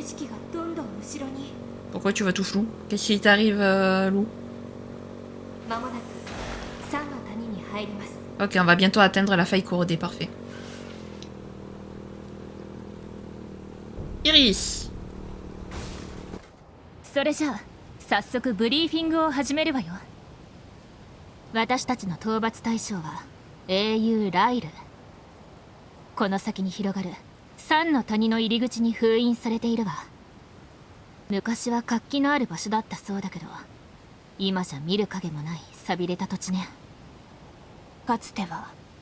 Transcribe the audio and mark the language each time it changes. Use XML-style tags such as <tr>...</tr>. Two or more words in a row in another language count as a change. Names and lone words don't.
<fr>Pourquoi tu vois tout flou? Qu'est-ce qui t'arrive, Lou? Ok, on va bientôt atteindre la faille corrodée, parfait. Iris.</fr> <ja>それじゃあ早速ブリーフィングを始めるわよ。私たちの討伐対象は英雄ライル。この先に広がる三の谷の入り口に封印されているわ。昔は活気のある場所だったそうだけど、今じゃ見る影もない寂れた土地ね。かつては</ja>